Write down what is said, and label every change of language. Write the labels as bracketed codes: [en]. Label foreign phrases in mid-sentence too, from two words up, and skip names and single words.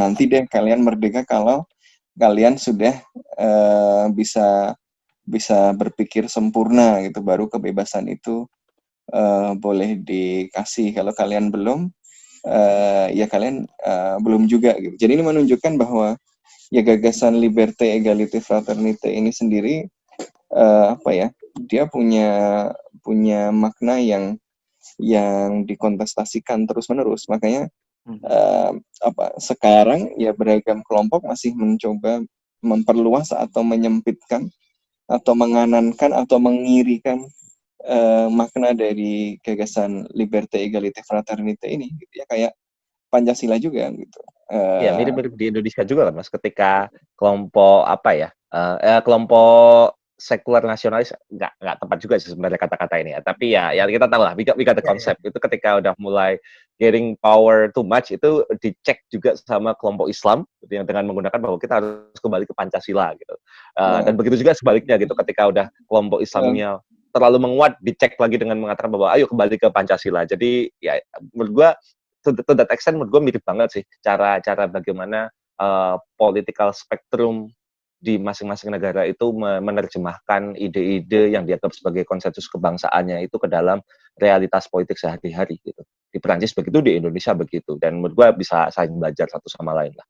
[id] Nanti deh kalian merdeka kalau kalian sudah bisa berpikir sempurna gitu, baru kebebasan itu boleh dikasih. Kalau kalian belum, ya kalian belum juga gitu. Jadi ini menunjukkan bahwa ya gagasan [fr] liberté, égalité, fraternité [id] ini sendiri dia punya makna yang dikontestasikan terus-menerus. Makanya sekarang ya beragam kelompok masih mencoba memperluas atau menyempitkan atau menganankan atau mengirikan makna dari gagasan [fr] liberté, égalité, fraternité [id] ini gitu ya, kayak Pancasila juga gitu. Ya mirip-mirip di Indonesia juga lah Mas, ketika kelompok kelompok sekuler nasionalis, nggak tepat juga sih sebenarnya kata-kata ini ya, tapi ya kita tahu lah, [en] we got the concept. [id] Itu ketika udah mulai [en] getting power too much, [id] itu dicek juga sama kelompok Islam yang dengan menggunakan bahwa kita harus kembali ke Pancasila gitu. Dan begitu juga sebaliknya gitu, ketika udah kelompok Islamnya terlalu menguat, dicek lagi dengan mengatakan bahwa ayo kembali ke Pancasila. Jadi ya menurut gua [en] to that extent, [id] menurut gua mirip banget sih cara bagaimana [en] political spectrum [id] di masing-masing negara itu menerjemahkan ide-ide yang dianggap sebagai konsensus kebangsaannya itu ke dalam realitas politik sehari-hari gitu. Di Perancis begitu, di Indonesia begitu. Dan menurut gue bisa saling belajar satu sama lain lah.